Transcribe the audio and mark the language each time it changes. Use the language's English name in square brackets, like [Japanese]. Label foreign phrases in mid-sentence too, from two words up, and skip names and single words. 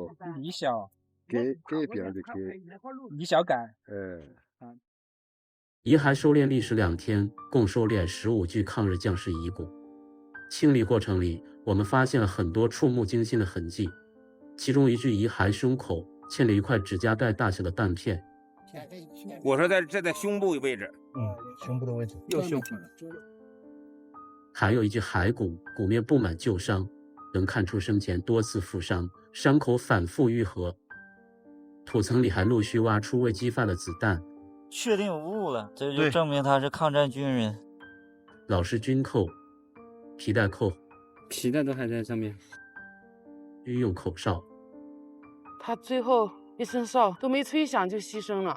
[Chinese] 李小，改變的改，李小改。遺骸收斂歷時2天，共收斂15具抗日將士遺骨。清理過程裡，我們發現了很多觸目驚心的痕跡，其中一具遺骸胸口嵌了一塊指甲蓋大小的弹片。我说在胸部位置，胸部的位置，右胸口。还有一具骸骨，骨面布滿旧伤，能看出生前多次负傷，傷口反复愈合。土层裡還陸續挖出未擊發的子彈，確定有誤了，這就證明他是抗戰軍人。老式軍扣、皮帶扣，皮帶都還在上面。军用口哨，他最後一聲哨都沒吹響就犧牲了。